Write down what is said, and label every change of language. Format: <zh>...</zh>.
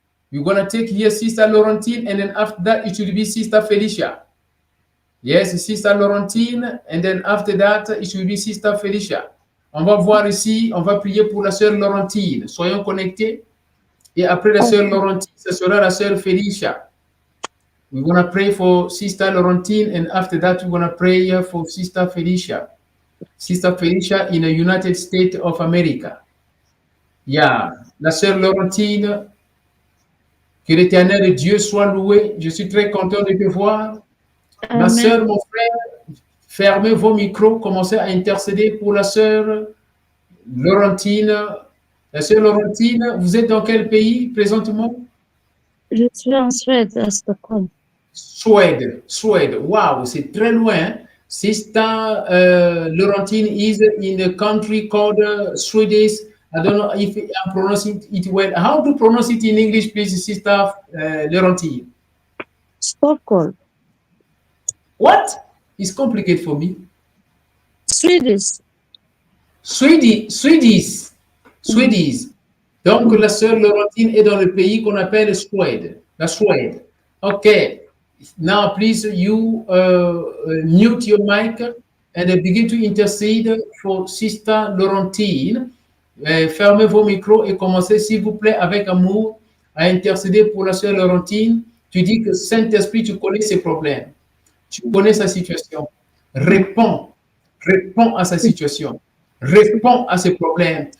<en>We're going to take here Sister Laurentine, and then after that, it will be Sister Felicia. Yes, Sister Laurentine, and then after that, it will be Sister Felicia.</en> <fr>On va voir ici, on va prier pour la sœur Laurentine. Soyons connectés. Et après la sœur Laurentine, ce sera la sœur Felicia. We're going to pray for Sister Laurentine, and after that, we're going to pray for Sister Felicia. Sister Felicia in the United States of America. Yeah, la sœur Laurentine, que l'Éternel Dieu soit loué. Je suis très content de te voir. Ma sœur, mon frère, fermez vos micros, commencez à intercéder pour la sœur Laurentine. La sœur Laurentine, vous êtes dans quel pays présentement? Je suis en Suède, à Stockholm. Suède. Wow, c'est très loin.</fr> <en>Sister Laurentine is in a country called Swedish. I don't know if I'm pronouncing it well. How to pronounce it in English, please, Sister Laurentine? Stockholm. What? It's complicated for me. Swedish. Swedish.</en> <fr>Donc, la sœur Laurentine est dans le pays qu'on appelle Suède. La Suède. Okay.</fr> <en>Now, please, you mute your mic and begin to intercede for Sister Laurentine.</en> <fr>Fermez vos micros et commencez, s'il vous plaît, avec amour, à intercéder pour la sœur Laurentine. Tu dis que Saint-Esprit, tu connais ses problèmes. Tu connais sa situation. Réponds à sa situation. Réponds à ses problèmes.</fr>